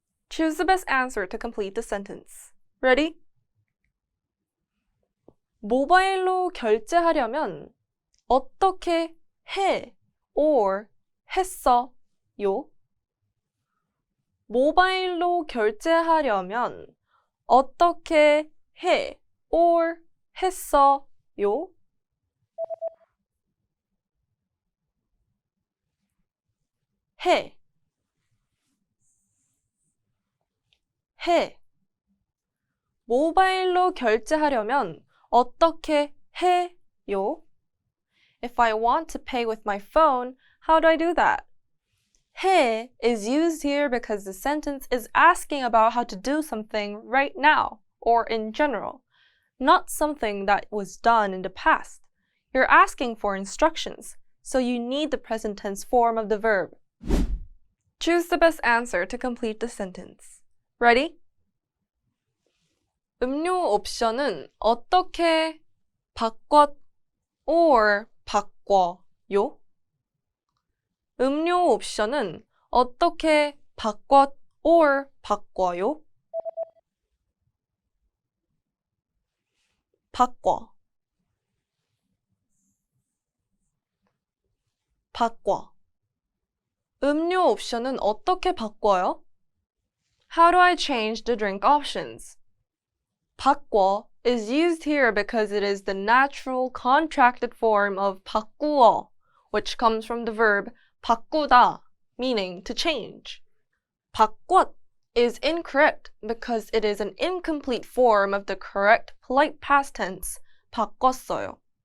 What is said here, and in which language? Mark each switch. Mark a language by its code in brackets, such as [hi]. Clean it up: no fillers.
[en] Choose the best answer to complete the sentence. Ready? [ko] 모바일로 결제하려면 어떻게 해 or 했어요? 모바일로 결제하려면 어떻게 해 or 했어요? 해 모바일로 결제하려면 어떻게 해요? [en] If I want to pay with my phone, how do I do that? 해 is used here because the sentence is asking about how to do something right now or in general, not something that was done in the past. You're asking for instructions, so you need the present tense form of the verb. Choose the best answer to complete the sentence. Ready? [ko] 음료 옵션은 어떻게 바꿨 or 바꿔요? 음료 옵션은 어떻게 바꿨 or 바꿔요? 바꿔 음료 옵션은 어떻게 바꿔요? [en] How do I change the drink options? 바꿔 is used here because it is the natural contracted form of 바꾸어, which comes from the verb 바꾸다, meaning to change. 바꿨 is incorrect because it is an incomplete form of the correct polite past tense, 바꿨어요.